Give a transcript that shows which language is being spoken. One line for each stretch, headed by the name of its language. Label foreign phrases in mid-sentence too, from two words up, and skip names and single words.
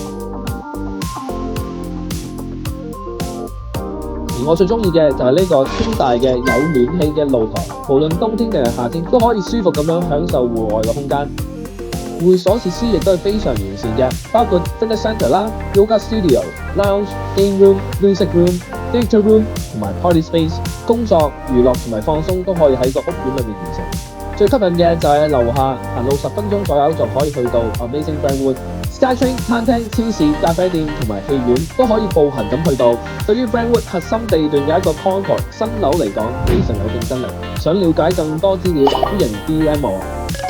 Cantonese: 而我最中意嘅就係呢個超大嘅有暖氣嘅露台，無論冬天定係夏天都可以舒服咁樣享受戶外嘅空間。會所設施亦都係非常完善嘅，包括
English: fitness centre
Cantonese: 啦、
English: yoga studio、
Cantonese: lounge、
English: game room、 music room、 data room
Cantonese: 同埋
English: party space，
Cantonese: 工作、娛樂同埋放鬆都可以喺個屋苑裏面完成。最吸引嘅就係樓下行路10分鐘左右就可以去到 Amazing Brentwood。Skytrain 餐廳、超市、咖啡店同埋戲院都可以步行咁去到。對於 Brentwood 核心地段嘅一個 Concord 新樓嚟講，非常有競爭力。想了解更多資料，歡迎 DM 我。